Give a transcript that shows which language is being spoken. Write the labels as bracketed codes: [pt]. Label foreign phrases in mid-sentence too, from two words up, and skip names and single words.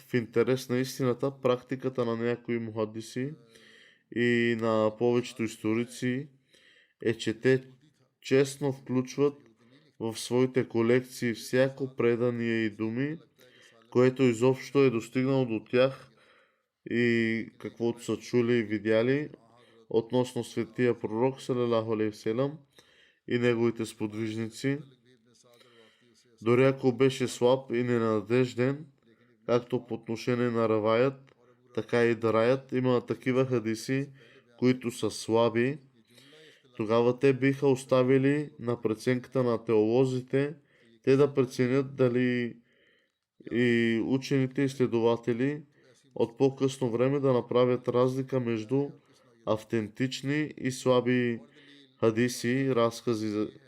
[bg] В интерес на истината, практиката на някои мухадиси и на повечето историци е, че те честно включват в своите колекции всяко предание и думи, което изобщо е достигнало до тях и каквото са чули и видяли относно светия пророк [ar] صلى الله عليه وسلم [bg] и неговите сподвижници. Дори ако беше слаб и ненадежден, както по отношение на раваят, така и дараят, има такива хадиси, които са слаби, тогава те биха оставили на преценката на теолозите, те да преценят дали и учените изследователи от по-късно време да направят разлика между автентични и слаби хадиси, разкази.